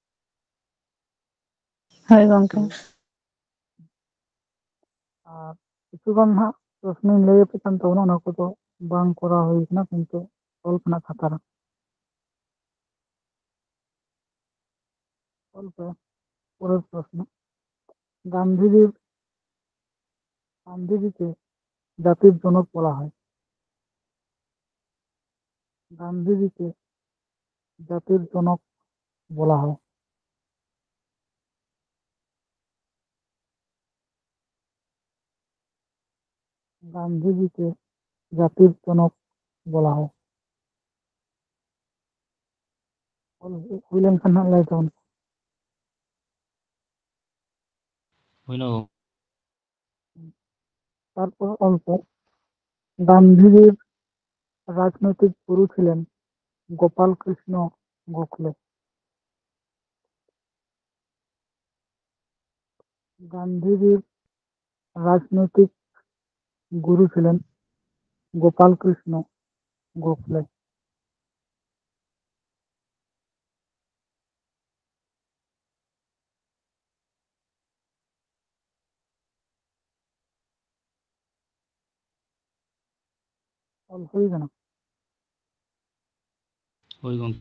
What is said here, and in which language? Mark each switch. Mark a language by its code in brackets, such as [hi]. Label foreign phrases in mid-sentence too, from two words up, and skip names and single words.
[sat] ᱦᱳᱭ ᱜᱚᱝᱠᱮ [bn] আর কিছুক্ষণ [sat] হাᱸᱜ প্রশ্নই ᱞᱟᱹᱭᱟᱯᱮ ᱠᱟᱱ ᱛᱟᱵᱚᱱᱟ, ᱚᱱᱟ ᱠᱚᱫᱚ ᱵᱟᱝ ᱠᱚᱨᱟᱣ ᱦᱩᱭ ᱠᱟᱱᱟ ᱠᱤᱱᱛᱩ ᱚᱞ ᱠᱟᱱᱟ ᱠᱷᱟᱛᱟ ᱨᱮ। ᱚᱞ ᱯᱮ [bn] পরের প্রশ্ন। গান্ধীজির গান্ধীজিকে জাতির জনক বলা হয়। গান্ধীজিকে জাতির জনক বলা হয়। গান্ধীজিকে জাতির জনক বলা হয়। [sat] ᱚᱞ ᱦᱩᱭ ᱞᱮᱱᱠᱷᱟᱱ ᱦᱟᱸᱜ ᱞᱟᱹᱭ ᱛᱟᱵᱚᱱ। ᱦᱩᱭᱱᱟ ᱜᱚᱝᱠᱮ [bn] তারপর অল্প গান্ধীজির রাজনৈতিক গুরু ছিলেন গোপাল কৃষ্ণ গোখলে। গান্ধীজির রাজনৈতিক গুরু ছিলেন গোপাল কৃষ্ণ গোখলে। [sat] ᱚᱞ ᱦᱩᱭ ᱠᱟᱱᱟ? ᱦᱳᱭ ᱜᱚᱝᱠᱮ